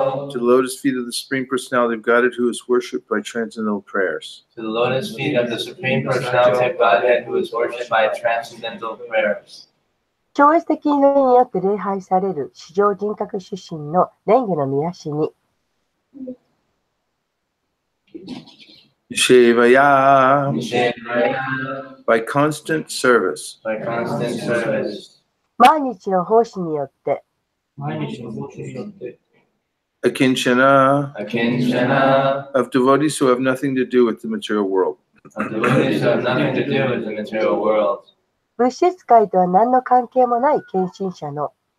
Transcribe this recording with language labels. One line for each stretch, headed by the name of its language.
English: To the lotus feet of the Supreme Personality of Godhead who is worshipped by transcendental prayers. To the lotus feet of the Supreme Personality of Godhead who is worshipped by transcendental prayers.
Japanese: 超越的祈りによって礼拝される至上人格出身の蓮華の御足に、
Sanskrit: Shevaya, Shevaya,
English: by constant service, by constant service,
Japanese: 毎日の奉仕によって、
Sanskrit: akinchana, akinchana,
English: of devotees who have nothing to do with the material world. of devotees who have nothing to do with the material world.
Japanese: 物質界とは何の関係もない献身者の